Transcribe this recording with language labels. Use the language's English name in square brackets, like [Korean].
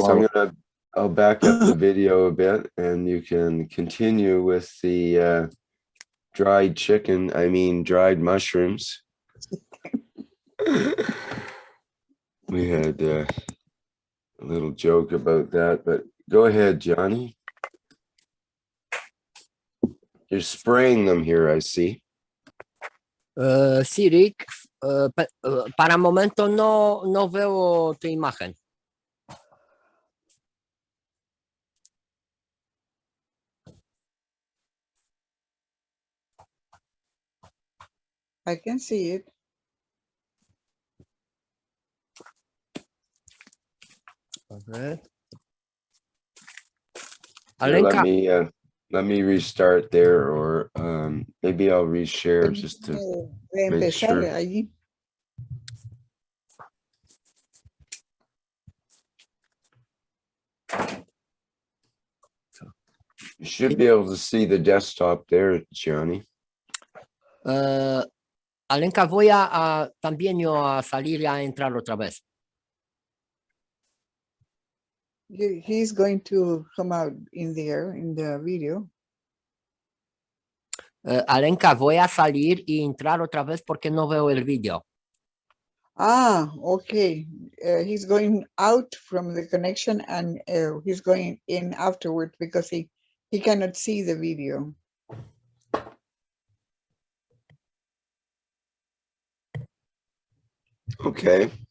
[English] So I'll back up the video a bit, and you can continue with the dried mushrooms. We had a little joke about that, but go ahead, Giani. You're spraying them here, I see. [Spanish] Sí, Rick. Para el momento no veo tu imagen. [English] I can see it. Okay. Alenka, let me restart there, or maybe I'll reshare just to make sure. [Spanish] Allí. [English] You should be able to see the desktop there, Giani. [Spanish] Alenka, voy también yo a salir y a entrar otra vez. [English] He's going to come out in there in the video. [Spanish] Alenka, voy a salir y entrar otra vez porque no veo el video. [English] Okay. He's going out from the connection, and he's going in afterwards because he cannot see the video. Okay.